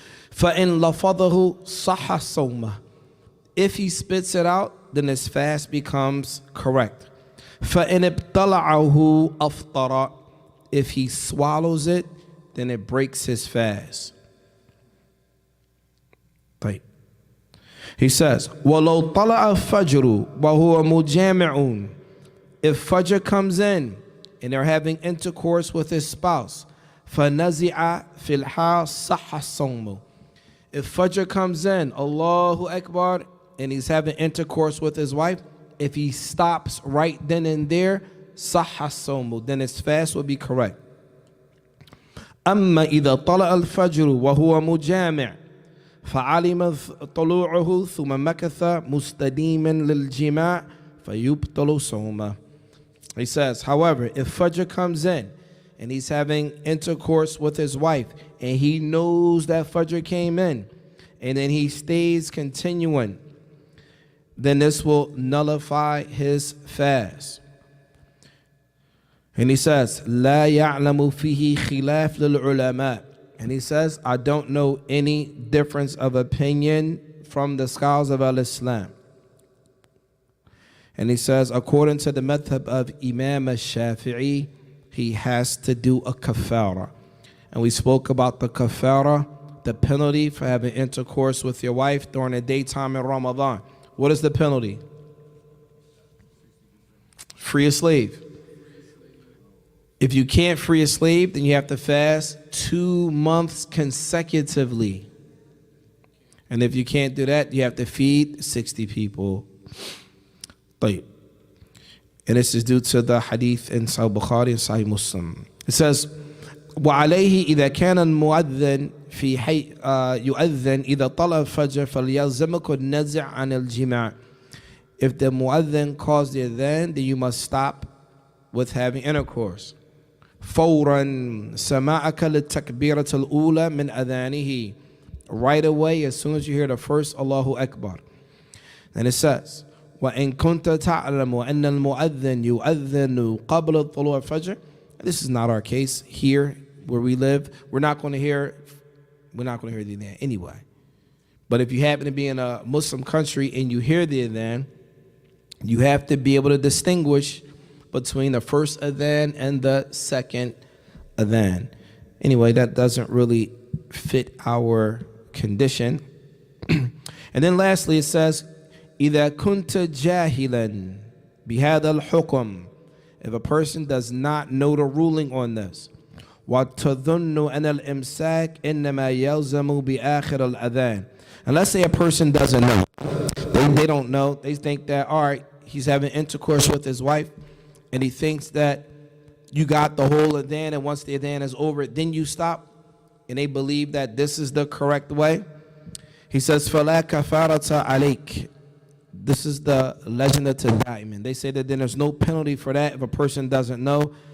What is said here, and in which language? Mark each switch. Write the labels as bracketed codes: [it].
[ar] فَإِن لَفَظَهُ صَحَّ صَوْمَهُ. [en] If he spits it out, then his fast becomes correct. [ar] فَإِنْ ابْتَلَعَهُ أَفْطَرَ. [en] If he swallows it, then it breaks his fast. Right. He says, [ar] وَلَوْ طَلَعَ الفَّجْرُ وَهُوَ مُجَامِعٌ. [en] If Fajr comes in and they're having intercourse with his spouse, [ar] فَنَزِعَ فِي الْحَالِ صَحَّ الصَّوْمُ. [en] If Fajr comes in, Allahu Akbar, and he's having intercourse with his wife, if he stops right then and there, [ar] صَحَّ الصَّوْمُ, [en] then his fast will be correct. [ar] أما إذا طلع الفجر وهو مجامع فعلم طلوعه ثم مكث مستديما للجماع فيبطل صومه. [en] He says, however, if Fajr comes in and he's having intercourse with his wife and he knows that Fajr came in and then he stays continuing, then this will nullify his fast. And he says, [ar] لا يعلم فيه خلاف للعلماء. [en] And he says, I don't know any difference of opinion from the scholars of al-Islam. And he says, according to the madhab of Imam al-Shafi'i, he has to do a kafara. And we spoke about the kafara, the penalty for having intercourse with your wife during the daytime in Ramadan. What is the penalty? Free a slave. If you can't free a slave, then you have to fast 2 months consecutively. And if you can't do that, you have to feed 60 people. And this is due to the hadith in Sahih Bukhari and Sahih Muslim. It says, [ar] وعليه إذا كان المؤذن في يؤذن إذا طلع الفجر فليلزمك النزع عن الجماع. [en] If the mu'adhin calls the adhan, then you must stop with having intercourse. [ar] فورا سماعك للتكبيرة الأولى من أذانه. [en] Right away, as soon as you hear the first Allahu Akbar. And it says, [ar] وإن كنت تعلم أن المؤذن يؤذن قبل طلوع الفجر. [en] This is not our case here where we live. We're not going to hear the adhan anyway. But if you happen to be in a Muslim country and you hear the adhan, you have to be able to distinguish between the first adhan and the second adhan. Anyway, that doesn't really fit our condition. And then lastly it says, [ar] إذا كنت جاهلا بهذا الحكم. [en] If a person does not know the ruling on this, [ar] وتظن أن الإمساك إنما يلزم بآخر الأذان. [en] And let's say a person doesn't know. They don't know. They think that, all right, he's having intercourse with his wife, and he thinks that you got the whole adhan, and once the adhan is over, then you stop, and they believe that this is the correct way. He says, [ar] فَلَا كَفَارَةَ عَلَيْكَ. [en] This is the legend of Tadaiman. They say that then there's no penalty for that if a person doesn't know.